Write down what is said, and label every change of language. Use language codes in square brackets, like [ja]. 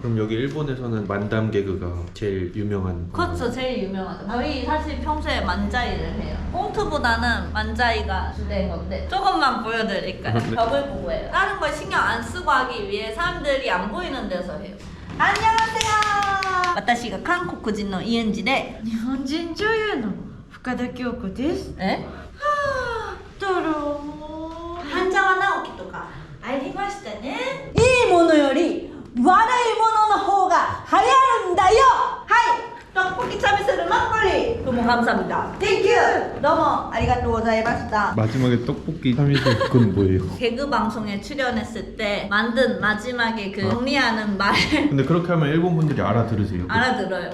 [ko] 그럼 여기 일본에서는 만담 개그가 제일 유명한 그렇죠. 제일 유명하죠. 저희 사실 평소에 만자이를 해요. 꽁트보다는 만자이가 주된 건데 조금만 보여드릴까요? 네. 벽을 보고 해요. 다른 걸 신경 안 쓰고 하기 위해 사람들이 안 보이는 데서 해요. 안녕하세요. [ja] 私が韓国人のイエンジで日本人女優の深田恭子です。 [ko] 에? [ja] どろ半沢直樹とかありましたね。いいものより悪いものの方が流行るんだよ。はい [ko] 떡볶이 참이슬 막걸리 너무 감사합니다. [ja] 땡큐 너무 아리가또 고자이마시다. [ko] 마지막에 떡볶이 3일째 그건 뭐예요? 개그 방송에 출연했을 때 만든 마지막에 그 정리하는 말 근데 그렇게 하면 일본 분들이 알아들으세요? 알아들어요.